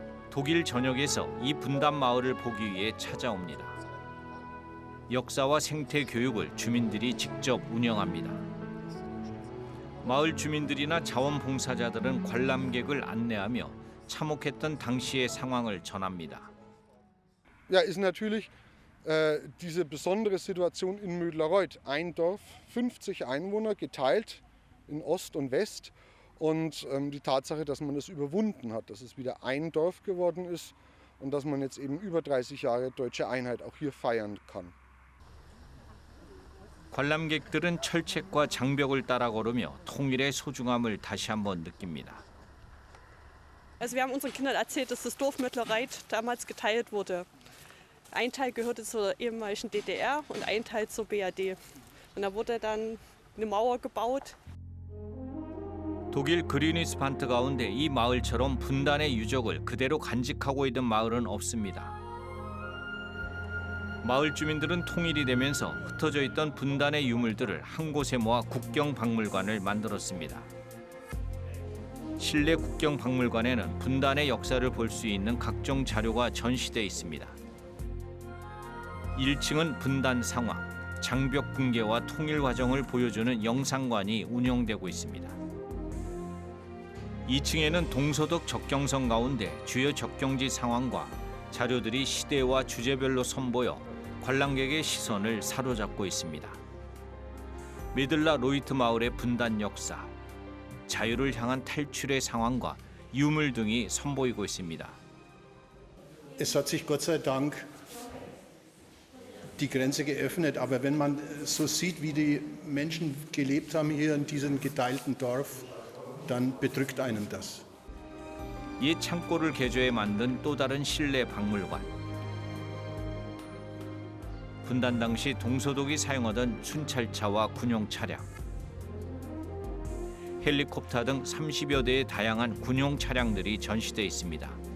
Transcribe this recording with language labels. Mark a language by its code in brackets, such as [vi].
[ko] 독일 전역에서 이 분단 마을을 보기 위해 찾아옵니다. 역사와 생태 교육을 주민들이 직접 운영합니다. 마을 주민들이나 자원봉사자들은 관람객을 안내하며 참혹했던 당시의 상황을 전합니다. [de] Ja, ist natürlich diese besondere Situation in Mödlareuth. Ein Dorf, 50 Einwohner, geteilt in Ost und West. Und die Tatsache, dass man das überwunden hat, dass es wieder ein Dorf geworden ist und dass man jetzt eben über 30 Jahre deutsche Einheit auch hier feiern kann. [ko] 관람객들은 철책과 장벽을 따라 걸으며 통일의 소중함을 다시 한번 느낍니다. [de] Also wir haben unseren Kindern erzählt, dass das Dorf Mödlareuth damals geteilt wurde. Ein Teil gehörte zur ehemaligen DDR und ein Teil zur BRD. Und da wurde dann eine Mauer gebaut. [ko] 독일 그리니스반트 가운데 이 마을처럼 분단의 유적을 그대로 간직하고 있는 마을은 없습니다. 마을 주민들은 통일이 되면서 흩어져 있던 분단의 유물들을 한 곳에 모아 국경박물관을 만들었습니다. 실내 국경박물관에는 분단의 역사를 볼 수 있는 각종 자료가 전시돼 있습니다. 1층은 분단 상황, 장벽 붕괴와 통일 과정을 보여주는 영상관이 운영되고 있습니다. 2층에는 동서독 접경선 가운데 주요 접경지 상황과 자료들이 시대와 주제별로 선보여 관람객의 시선을 사로잡고 있습니다. 메들라 로이트 마을의 분단 역사, 자유를 향한 탈출의 상황과 유물 등이 선보이고 있습니다. [de] Es hat sich Gott sei Dank die Grenze geöffnet, aber wenn man so sieht, wie die Menschen gelebt haben hier in diesem geteilten Dorf, dann bedrückt einen das. [ko] 이 창고를 개조해 만든 또 다른 실내 박물관. 분단 당시 동서독이 사용하던 순찰차와 군용 차량, 헬리콥터 등 30여 대의 다양한 군용 차량들이 전시돼 있습니다.